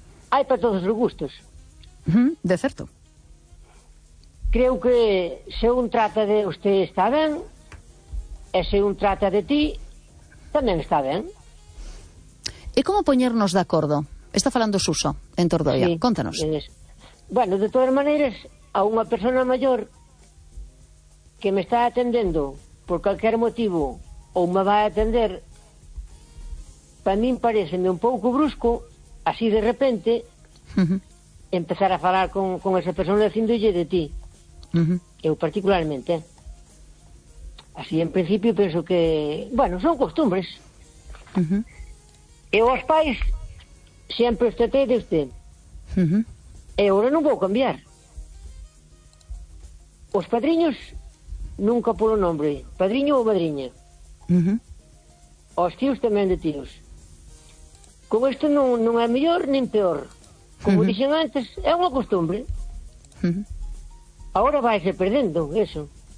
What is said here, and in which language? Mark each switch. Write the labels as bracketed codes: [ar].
[es] Hay para todos los gustos. De cierto. Creo que según trata de usted está bien, y según trata de ti... [gl] tamén está ben. E como poñernos de acordo? Está falando Suso en Tordoia. Sí, contanos. Bueno, de todas maneiras, a unha persona maior que me está atendendo por calquer motivo ou me vai atender, para min pareceme un pouco brusco, así de repente, empezar a falar con esa persona dicindolle de ti. Eu particularmente. Así, en principio, penso que... Bueno, son costumbres. E os pais sempre os tratei de usted. E agora non vou cambiar. Os padriños nunca polo nombre. Padriño ou madriña. aos tíos tamén de tíos. Como isto non é mellor nin peor. Como dixen antes, é unha costumbre. Agora vaise perdendo eso.